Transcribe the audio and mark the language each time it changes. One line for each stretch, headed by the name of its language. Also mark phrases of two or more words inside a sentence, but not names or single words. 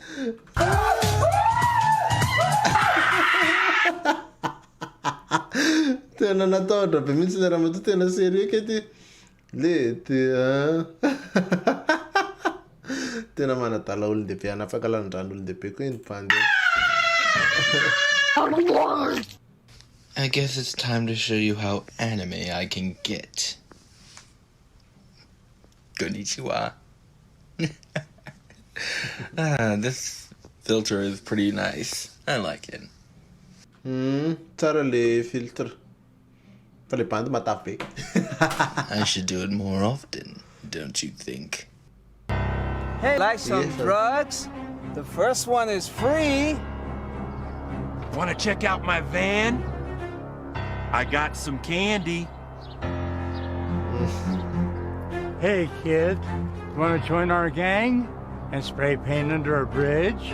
Malagasy: Tena nataodra be mihitsy le raha matoa tena sérieux kety. Tena manadala olon-dehibe anafaka lanon-drano olon-dehibe koa iny pandy.
English: I guess it's time to show you how anime I can get. Konnichiwa. This filter is pretty nice. I like it.
Malagasy: Tsara le filtre. Fa le band matavy be.
English: I should do it more often, don't you think? Hey, like some drugs? The first one is free. Want to check out my van? I got some candy. Hey, kid, want to join our gang and spray paint under a bridge?